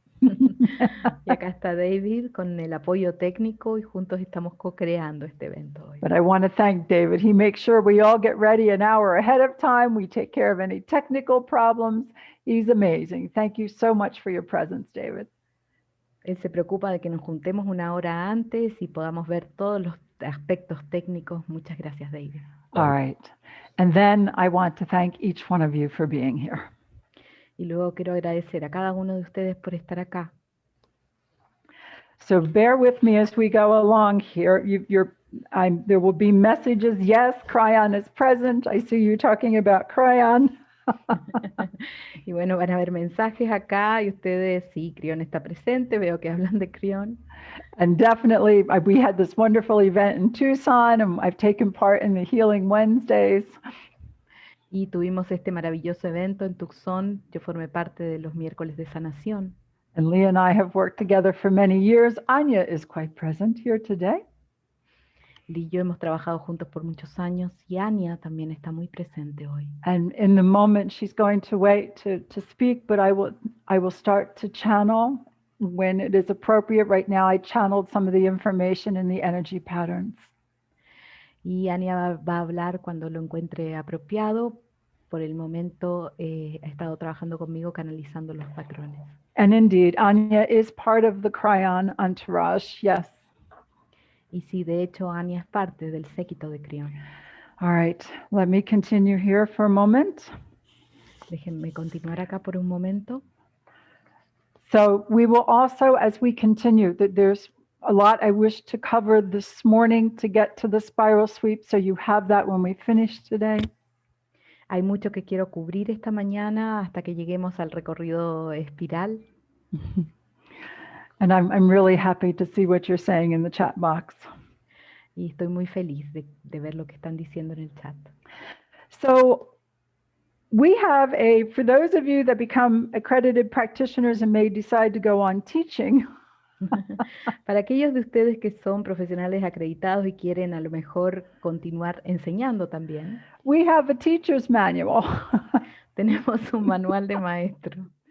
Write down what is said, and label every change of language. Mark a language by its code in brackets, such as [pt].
[es] Y acá está David con el apoyo técnico y juntos estamos co-creando este evento hoy. [en] But I want to thank David. He makes sure we all get ready an hour ahead of time. We take care of any technical problems. He's amazing. Thank you so much for your presence, David. [es] Él se preocupa de que nos juntemos una hora antes y podamos ver todos los aspectos técnicos. Muchas gracias, David. [en] All right. And then I want to thank each one of you for being here. [es] Y luego quiero agradecer a cada uno de ustedes por estar acá. [en] So bear with me as we go along here. There will be messages. Yes, Cryon is present. I see you talking about Cryon. [es] Y bueno, van a haber mensajes acá y ustedes, sí, Crión está presente, veo que hablan de Crión. [en] And definitely, we had this wonderful event in Tucson, and I've taken part in the Healing Wednesdays. [es] Y tuvimos este maravilloso evento en Tucson. Yo formé parte de los miércoles de sanación. [en] And Lee and I have worked together for many years. Anya is quite present here today. [es] Lee y yo hemos trabajado juntos por muchos años y Anya también está muy presente hoy. [en] And in the moment, she's going to wait to speak, but I will start to channel when it is appropriate. Right now, I channeled some of the information in the energy patterns. [es] Y Anya va a hablar cuando lo encuentre apropiado. Por el momento ha estado trabajando conmigo canalizando los patrones. [en] And indeed, Anya is part of the Cryon entourage, yes. [es] Y sí, de hecho, Anya es parte del séquito de Crión. [en] All right, let me continue here for a moment. [es] Déjenme continuar acá por un momento. [en] So we will also, as we continue, there's a lot I wish to cover this morning to get to the spiral sweep, so you have that when we finish today. [es] Hay mucho que quiero cubrir esta mañana hasta que lleguemos al recorrido espiral. [en] And I'm really happy to see what you're saying in the chat box. [es] Y estoy muy feliz de ver lo que están diciendo en el chat. [en] So we have for those of you that become accredited practitioners and may decide to go on teaching. [es] Para aquellos de ustedes que son profesionales acreditados y quieren a lo mejor continuar enseñando también, [en] We have a teacher's manual. [es] tenemos un manual de maestro.